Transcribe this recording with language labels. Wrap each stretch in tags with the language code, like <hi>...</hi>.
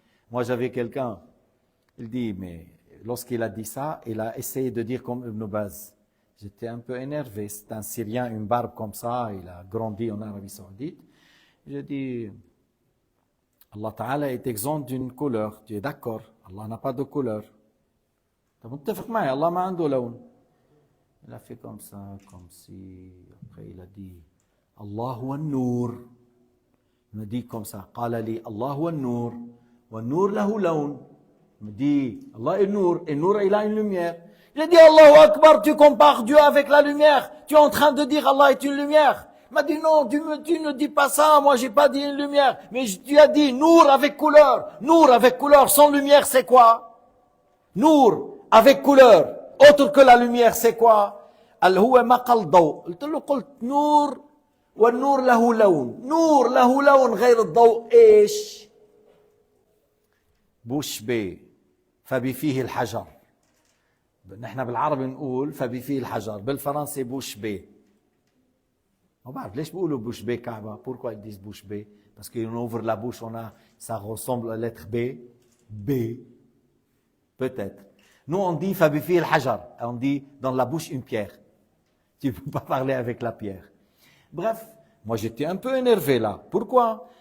<fr>Moi, j'avais quelqu'un, il dit, mais lorsqu'il a dit ça, il a essayé de dire comme Ibn Baz. J'étais un peu énervé. C'est un Syrien, une barbe comme ça, il a grandi en Arabie Saoudite. J'ai dit, Allah Ta'ala est exempt d'une couleur. Tu es d'accord? Allah n'a pas de couleur. Tu es</fr> <ar>متفق معي, Allah ما عنده لون.</ar> <fr>Il a fait comme ça, comme si. Après, il a dit,</fr> <ar>Allah huwa an-nur.</ar> <fr>Il me dit comme ça,</fr> <ar>قال لي Allah huwa an-nur, والنور له لون.</ar> <fr>Il me dit, Allah est nour, et nour, il a une lumière. Il a dit, Allahu Akbar, tu compares Dieu avec la lumière. Tu es en train de dire Allah est une lumière. Il m'a dit, non, tu ne dis pas ça, moi j'ai pas dit une lumière. Mais tu as dit, nour avec couleur. Nour avec couleur, sans lumière, c'est quoi? Nour avec couleur, autre que la lumière, c'est quoi?</fr> <ar>Al huwa maqal daw. قلت نور والنور له لون. نور له لون غير الضوء ايش؟ بوش بي فبفيه الحجر. نحن بالعربي نقول فبفيه الحجر, بالفرنسي بوش بي. ما بعرف ليش بيقولوا بوش بي كعبة.</ar> <fr>Pourquoi ils disent bouche bée? Parce qu'on ouvre la bouche, ça ressemble à la lettre B. B. Peut-être. Nous, on dit</fr> <ar>fabifi al-hajar.</ar> <fr>On dit dans la bouche une pierre. Tu ne peux pas parler avec la pierre. Bref, moi j'étais un peu énervé là. Pourquoi?</fr>